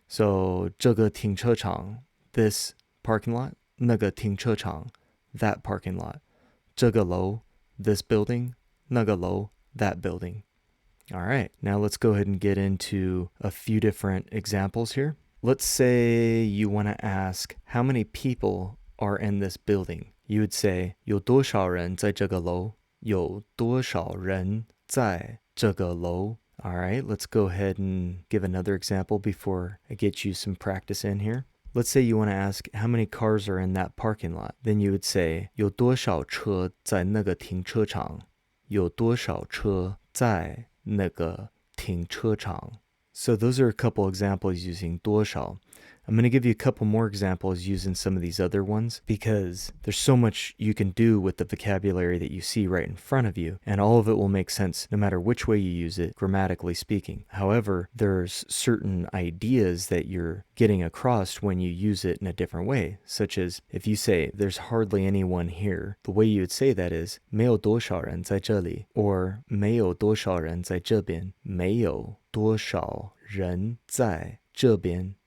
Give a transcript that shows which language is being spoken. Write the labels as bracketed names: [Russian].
[English] So [Chinese] 这个停车场, [English] this parking lot, [Chinese] 那个停车场, [English] that parking lot. [Chinese] 这个楼, [English] this building, [Chinese] 那个楼, [English] that building. All right, now let's go ahead and get into a few different examples here. Let's say you want to ask how many people are in this building. You would say [Chinese] 有多少人在这个楼? 有多少人在这个楼? [English] All right, let's go ahead and give another example before I get you some practice in here. Let's say you want to ask how many cars are in that parking lot. Then you would say [Chinese] 有多少车在那个停车场? 有多少车在那个停车场? [English] So those are a couple examples using 多少. I'm going to give you a couple more examples using some of these other ones because there's so much you can do with the vocabulary that you see right in front of you, and all of it will make sense no matter which way you use it, grammatically speaking. However, there's certain ideas that you're getting across when you use it in a different way, such as if you say, there's hardly anyone here, the way you would say that is, [Chinese] 没有多少人在这里, [English] or [Chinese] 没有多少人在这边, 没有多少人在这边.